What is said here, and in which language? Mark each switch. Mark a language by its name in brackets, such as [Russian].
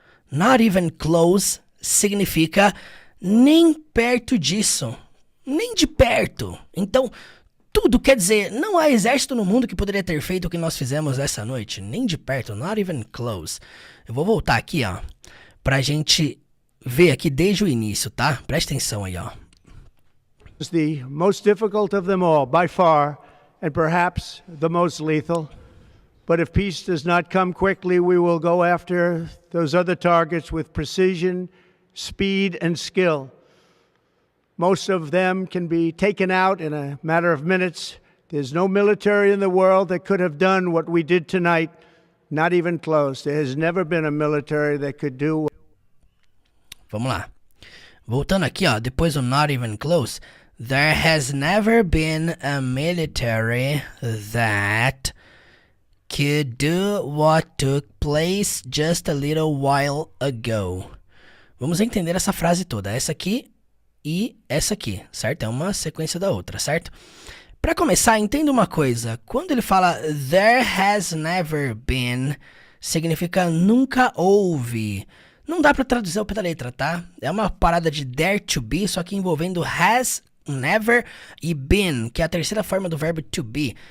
[English] Not even close [Portuguese] significa nem perto disso, nem de perto. Então, tudo quer dizer, não há exército no mundo que poderia ter feito o que nós fizemos essa noite, nem de perto, [English] not even close. [Portuguese] Eu vou voltar aqui, ó, pra gente ver aqui desde o início, tá? Presta atenção aí, ó. [English] It's the most difficult of them all, by far, and perhaps the most lethal. But if peace does not come quickly, we will go after those other targets with precision, speed, and skill. Most of them can be taken out in a matter of minutes. There's no military in the world that could have done what we did tonight, not even close. There has never been a military that could do. [Portuguese] Vamos lá. Voltando aqui, ó, depois do not even close. [English] There has never been a military that could do what took place just a little while ago. [Portuguese] Vamos entender essa frase toda, essa aqui e essa aqui, certo? É uma sequência da outra, certo? Para começar, entenda uma coisa. Quando ele fala [English] there has never been, [Portuguese] significa nunca houve. Não dá para traduzir ao pé da letra, tá? É uma parada de [English] there to be, [Portuguese] só que envolvendo [English] has never [Portuguese] e been, que é a terceira forma do verbo to be.